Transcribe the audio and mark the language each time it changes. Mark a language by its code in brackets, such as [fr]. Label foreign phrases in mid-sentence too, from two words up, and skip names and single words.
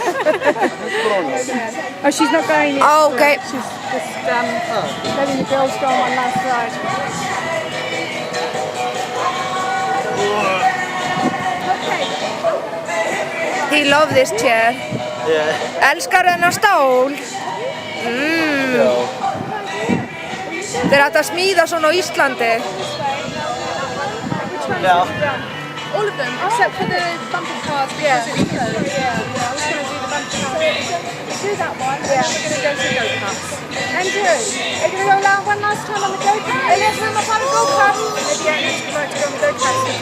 [en] Oh, she's not going yet. Oh, okay. She's just letting the girls go on one last ride. He loves this chair. Yeah. [is] Elskar þennan stól. Þeir ættu að smíða svona á Íslandi. [en] Yeah. All of them, except for the bumper cars. Yeah. I was going to do the bunch of do that one. Yeah. We're going to go to the go-karts. Andrew, are you going to go along one last time on the go-kart? Elias, we're on the go-kart. Maybe I need to go on the go-kart with the kids.